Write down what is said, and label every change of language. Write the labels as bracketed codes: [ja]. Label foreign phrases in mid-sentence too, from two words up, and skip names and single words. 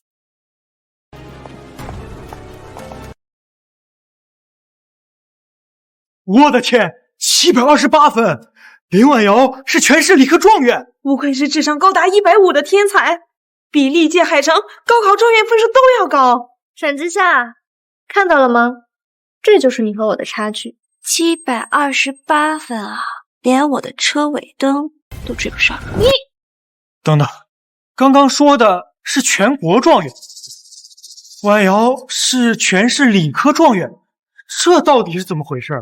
[zh] 我的天，728分！林婉瑶是全市理科狀元，不愧是智商高達150的天才，比歷屆海城高考狀元分數都要高。沈之夏，看到了嗎？這就是你和我的差距。 728 分啊，連我的車尾燈都追不上。你等等，剛剛說的是全國狀元，婉瑤是全市理科狀元，這到底是怎麼回事？